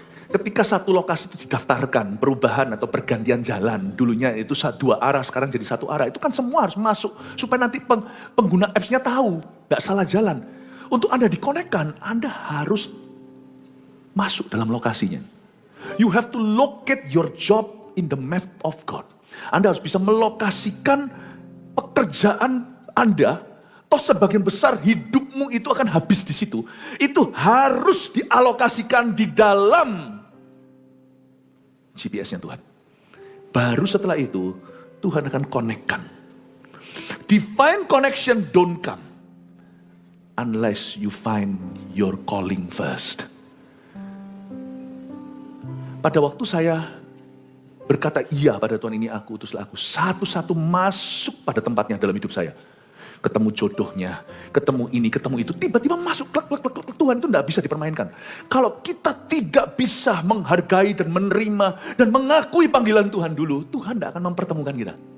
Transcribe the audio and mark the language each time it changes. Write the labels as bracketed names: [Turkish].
[Indonesian] Ketika satu lokasi itu didaftarkan, perubahan atau pergantian jalan, dulunya itu dua arah, sekarang jadi satu arah. Itu kan semua harus masuk, supaya nanti pengguna apps-nya tahu, nggak salah jalan. Untuk Anda dikonekkan, Anda harus masuk dalam lokasinya. [English] You have to locate your job in the map of God. [Indonesian] Anda harus bisa melokasikan pekerjaan Anda, toh sebagian besar hidupmu itu akan habis di situ. Itu harus dialokasikan di dalam GPS-nya Tuhan. Baru setelah itu, Tuhan akan konekkan. [English] Divine connection don't come unless you find your calling first. [Indonesian] Pada waktu saya berkata iya pada Tuhan, ini aku, utuslah aku, satu-satu masuk pada tempatnya dalam hidup saya. Ketemu jodohnya, ketemu ini, ketemu itu, tiba-tiba masuk, klak, Tuhan itu tidak bisa dipermainkan. Kalau kita tidak bisa menghargai dan menerima dan mengakui panggilan Tuhan dulu, Tuhan tidak akan mempertemukan kita.